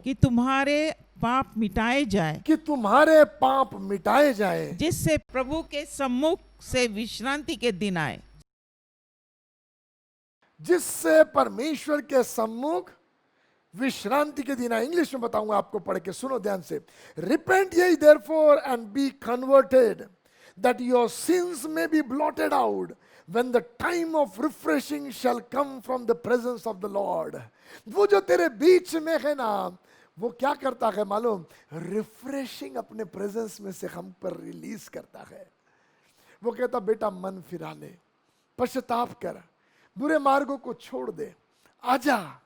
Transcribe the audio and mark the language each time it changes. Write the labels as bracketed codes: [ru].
[hi] कि तुम्हारे पाप मिटाए जाए, कि तुम्हारे पाप मिटाए जाए, जिससे प्रभु के सम्मुख से विश्रांति के दिन आए। जिससे परमेश्वर के सम्मुख विश्रांति के दिन आए। इंग्लिश में बताऊंगा आपको, पढ़ के सुनो ध्यान से। [en] Repent ye therefore and be converted, that your sins may be blotted out, when the time of refreshing shall come from the presence of the Lord। [hi] वो जो तेरे बीच में है ना, वो क्या करता है मालूम? रिफ्रेशिंग अपने प्रेजेंस में से हम पर रिलीज करता है। वो कहता बेटा मन फिरा ले, पश्चाताप कर, बुरे मार्गों को छोड़ दे, आजा।